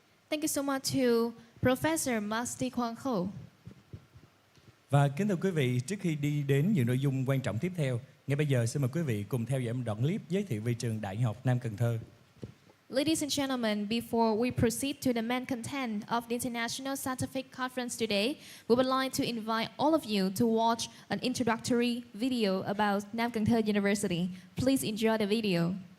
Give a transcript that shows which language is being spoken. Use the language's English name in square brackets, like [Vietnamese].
[English] Thank you so much to Professor Masti Quang Ho. [Vietnamese] Và kính thưa quý vị, trước khi đi đến những nội dung quan trọng tiếp theo, ngay bây giờ xin mời quý vị cùng theo dõi một đoạn clip giới thiệu về trường Đại học Nam Cần Thơ. [English] Ladies and gentlemen, before we proceed to the main content of the International Scientific Conference today, we would like to invite all of you to watch an introductory video about Nam Cần Thơ University. Please enjoy the video.